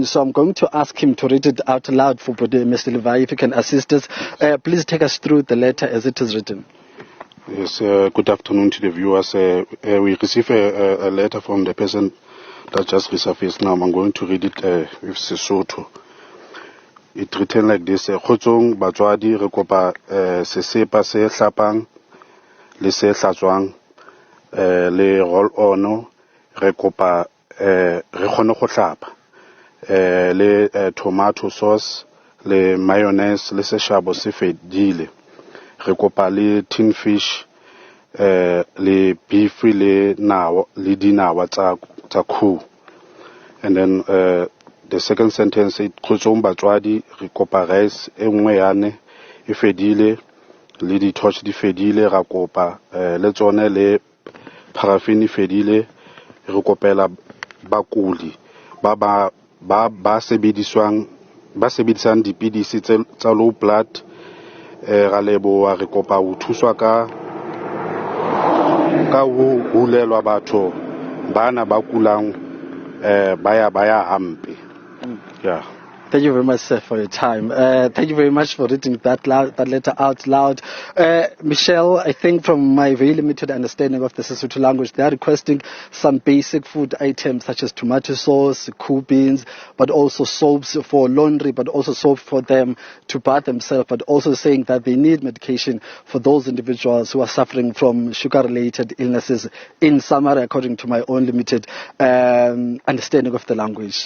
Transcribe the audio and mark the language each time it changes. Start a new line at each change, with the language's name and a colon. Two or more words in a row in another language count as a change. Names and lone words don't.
English: So I'm going to ask him to read it out loud for Mr. Levi, if you can assist us. Please take us through the letter as it is written. Yes, good afternoon to the viewers. We received a letter from the person that just resurfaced now. I'm going to read it with Sesotho. It's written like this.
Southern Sotho: Khotsong batswadi re kopa sesepa se hlapang le se hlatswang le
English: roll on
Southern Sotho: re kopa re kgone go hlapa le
English: tomato sauce
Southern Sotho: le mayonnaise le seshabo se fedile. Re kopa le tin fish le beef le dinawa tsa khu.
English: And then the second sentence it
Southern Sotho: khotsong batswadi re kopa rice e nngwe yane e fedile le di torch di fedile ra kopa le tsone le paraffin e fedile re kopela bakuli ba sebedisang dipidisi tsa
English: low blood
Southern Sotho: ra leboha re kopa ho thuswa ka ho hulelwa batho bana ba kulang baya hampe.
English: Yeah. Thank you very much, sir, for your time. Thank you very much for reading that letter out loud. Michelle, I think from my very limited understanding of the Sesotho language, they are requesting some basic food items such as tomato sauce, khu beans, but also soaps for laundry, but also soap for them to bath themselves, but also saying that they need medication for those individuals who are suffering from sugar-related illnesses in summary, according to my own limited understanding of the language.